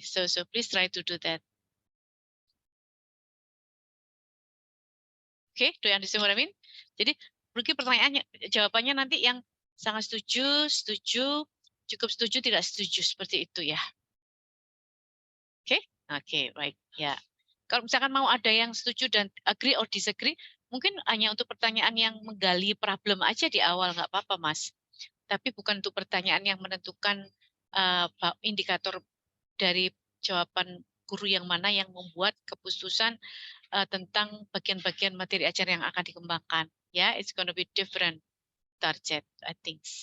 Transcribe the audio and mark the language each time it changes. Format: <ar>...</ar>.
<en>So please try to do that. Okay, do you understand what I mean?</en> <id>Jadi, Ruki pertanyaannya, jawabannya nanti yang sangat setuju, setuju, cukup setuju, tidak setuju, seperti itu ya. Oke, oke, right, ya. Kalau misalkan mau ada yang setuju dan</id> <en>agree or disagree,</en> <id>mungkin hanya untuk pertanyaan yang menggali problem aja di awal, nggak apa-apa, Mas. Tapi bukan untuk pertanyaan yang menentukan indikator dari jawaban guru yang mana yang membuat keputusan tentang bagian-bagian materi ajar yang akan dikembangkan.</id> <en>Ya, it's gonna be different target, I think.</en>